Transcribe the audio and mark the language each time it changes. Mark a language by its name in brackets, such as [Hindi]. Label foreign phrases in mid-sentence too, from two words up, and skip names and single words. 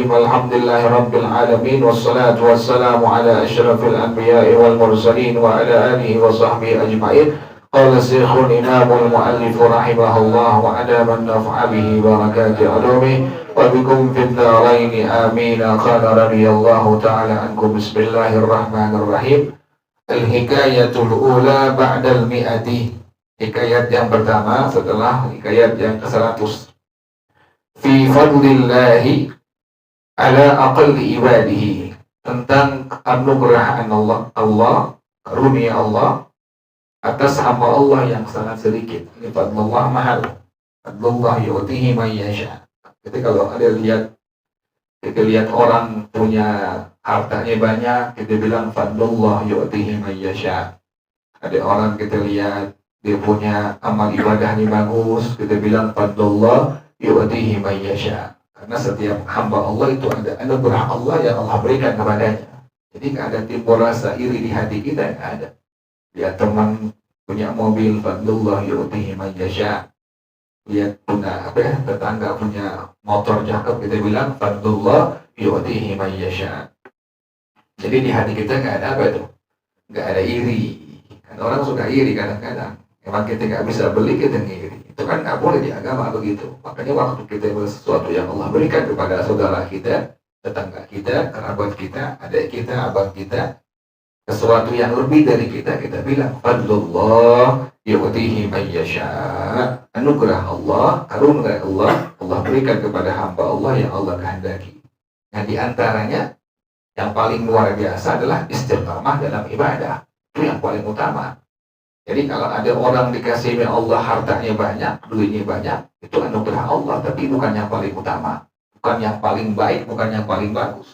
[Arabic] الحمد لله رب العالمين والصلاة والسلام على أشرف الأنبياء والمرسلين وعلى آله وصحبه أجمعين. قال الشيخ الإمام المؤلف رحمه الله وعلى من نفع به بركات علومه وبكم في الدارين آمين. قال رضي الله تعالى عنكم. بسم الله الرحمن الرحيم. الحكاية الأولى بعد المائة. [Indonesian] Hikayat yang pertama setelah hikayat yang ke-100. [Arabic] في فضل الله على أقل عباده. [Indonesian] Tentang anugerah Allah, karunia Allah atas hamba Allah yang sangat sedikit. Ini fadlullah mahal. [Arabic] فضل الله يؤتيه من يشاء. [Indonesian] Jadi kalau ada kita lihat orang punya hartanya banyak, kita bilang [Arabic] فضل الله يؤتيه من يشاء. [Indonesian] Ada orang kita lihat dia punya amal ibadahnya bagus, kita bilang [Arabic] فضل الله يؤتيه من يشاء. [Indonesian] Karena setiap hamba Allah itu ada anugerah Allah yang Allah berikan kepadanya. Jadi nggak ada timbul rasa iri di hati kita, nggak ada. Lihat teman punya mobil, [Arabic] فضل الله يؤتيه من يشاء. [Indonesian] Lihat punya tetangga punya motor cakep, kita bilang [Arabic] فضل الله يؤتيه من يشاء. [Indonesian] Jadi di hati kita nggak ada apa itu, nggak ada iri. Kan orang suka iri kadang-kadang. Emang kita nggak bisa beli, kita ngiri. Itu kan nggak boleh di agama begitu. Makanya waktu kita sesuatu yang Allah berikan kepada saudara kita, tetangga kita, kerabat kita, adik kita, abang kita, sesuatu yang lebih dari kita bilang [Arabic] فضل الله يؤتيه من يشاء. [Indonesian] Anugerah Allah, karunia Allah berikan kepada hamba Allah yang Allah kehendaki. Nah, di antaranya yang paling luar biasa adalah istiqamah dalam ibadah. Itu yang paling utama. Jadi kalau ada orang dikasih oleh Allah hartanya banyak, duitnya banyak, itu anugerah Allah, tapi bukan yang paling utama, bukan yang paling baik, bukan yang paling bagus.